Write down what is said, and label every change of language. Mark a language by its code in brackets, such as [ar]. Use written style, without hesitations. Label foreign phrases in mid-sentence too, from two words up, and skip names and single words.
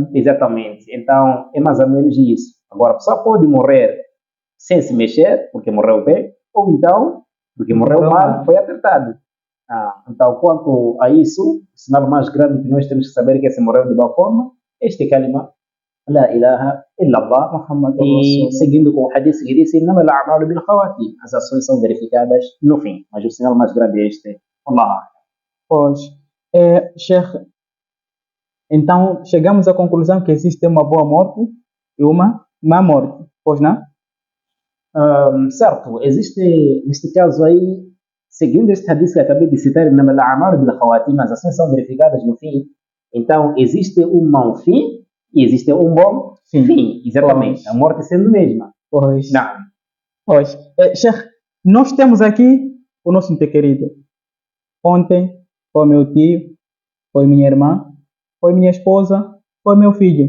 [pt] Exatamente. Então, é mais ou menos isso. Agora, a pessoa pode morrer sem se mexer, porque morreu bem, ou então, porque morreu mal, foi apertado. Então, quanto a isso, o sinal mais grande que nós temos que saber é que se morreu de boa forma, este kalima, [ar] لا إله إلا الله, [pt] Muhammad. E seguindo com o hadith que diz: [ar] "إنما الأعمال بالخواتيم", [pt] as ações são verificadas no fim. Mas o sinal mais grande é este. Allah. Pois, Sheikh, então chegamos à conclusão que existe uma boa morte e uma má morte, pois não? Certo, existe neste caso aí, seguindo este hadith que acabei de citar, [ar] "إنما الأعمال بالخواتيم", [pt] as ações são verificadas no fim. Então, existe um mau fim e existe um bom fim. Exatamente. Pois. A morte sendo a mesma. Pois. Não. Pois. Sheikh, nós temos aqui o nosso ente querido. Ontem foi meu tio, foi minha irmã, foi minha esposa, foi meu filho.